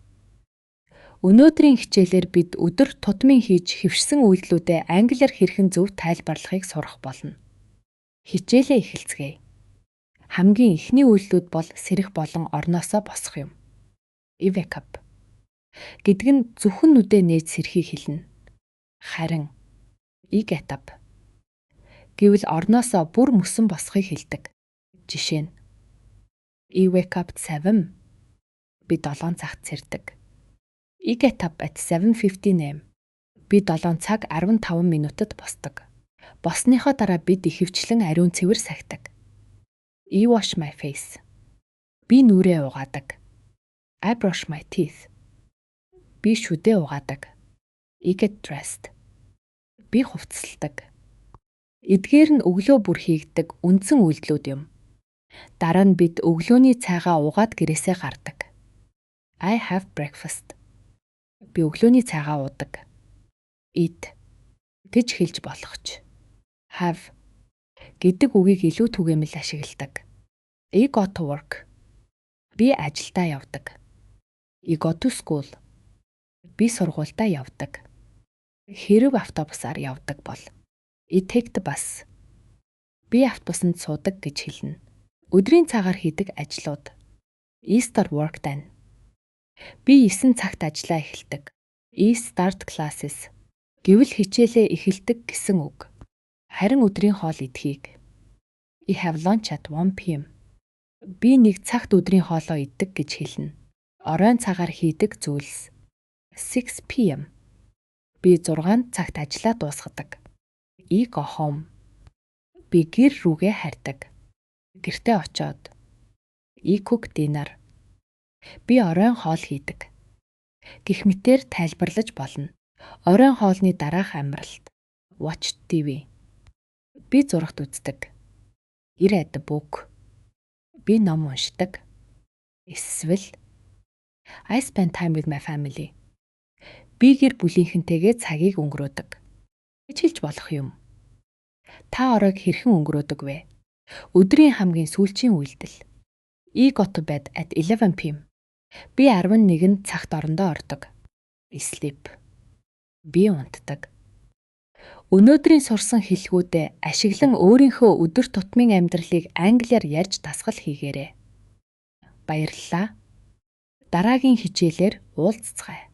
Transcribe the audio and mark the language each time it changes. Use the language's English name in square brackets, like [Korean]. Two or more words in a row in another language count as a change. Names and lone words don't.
[Mongolian] Өнөөдрийн хичээлээр бид өдөр тутмын хийж хэвшсэн үйлдэлүүдэд англиар хэрхэн зөв тайлбарлахыг сурах болно. Хичээлээ эхэлцгээе. Хамгийн эхний үйлдэлүүд бол сэрэх болон орноосоо босох юм. [English] Wake up [Mongolian] гэдэг нь зөвхөн нүдээ нээж сэрхийг хэлнэ. Харин [English] get up [Mongolian] гэвэл орноосоо бүр мөсөн босхийг хэлдэг. Жишээ нь [English] wake up at 7. [Mongolian] Би 7 цагт сэрдэг. [English] Get up at 7:15 am. [Mongolian] Би 7 цаг 15 минутад босдог. Босныхоо дараа бид ихэвчлэн ариун цэвэр сахидаг. [English] Wash my face. [Mongolian] Би нүрээ угаадаг. [English] I brush my teeth. [Mongolian] Би шүдээ угаадаг. [English] Get dressed. [Mongolian] Би хувцасладаг. Эдгээр нь өглөө бүр хийгдэг үндсэн үйлдэлүүд юм. Дараа нь бид өглөөний цайгаа уугаад гэрээсээ гардаг. [English] I have breakfast. [Mongolian] Би өглөөний цайгаа уудаг. Eat гэж хэлж болох ч. Have гэдэг үгийг илүү түгээмэл ашигладаг. [English] I go to work. [Mongolian] Би ажилдаа явдаг. [English] I go to school. [Mongolian] Би сургуультай явдаг. Хэрэв автобусаар явдаг бол [English] I take the bus. [Mongolian] Би автобусанд суудаг гэж хэлнэ. Өдрийн цагаар хийдэг ажлууд. [English] I start work then. [Mongolian] Би 9 цагт ажиллаа эхэлдэг. [English] I start classes. [Mongolian] Гэвэл хичээлээ эхэлдэг гэсэн үг. Харин өдрийн хоол идэхийг [English] I have lunch at 1 p.m. [Mongolian] Би 1 цагт өдрийн хоолоо иддэг гэж хэлнэ. Оройн цагаар хийдэг зүйлс. [English] 6 p.m. [Mongolian] Би 6 цагт ажиллаа дуусгадаг. [English] I go home. [Mongolian] Би гэр рүүгээ харьдаг. Гэртээ очоод [English] I cook dinner. [Mongolian] Би оройн хоол хийдэг. Гэх мэтээр тайлбарлаж болно. Оройн хоолны дараах амралт. [English] Watch TV. [Mongolian] Би зурагт үздэг. [English] I read a book. [Mongolian] Би ном уншдаг. [English] Эсвэл I spend time with my family. [Mongolian] Би гэр бүлийнхэнтэйгээ цагийг өнгөрөөдөг. гэж хэлж болох юм. Та оройг хэрхэн өнгөрөөдөг вэ? Өдрийн хамгийн сүүлчийн үйлдэл. [English] I go to bed at 11 p.m. [Mongolian] Би 11 цагт орондоо ордог. Sleep. Би унтдаг. Өнөөдрийн сурсан хэлгүүдэд ашиглан өөрийнхөө өдөр тутмын амьдралыг англиар ярьж дасгал хийгээрэй. Баярлалаа. Дараагийн хичээлээр уулзцгаая.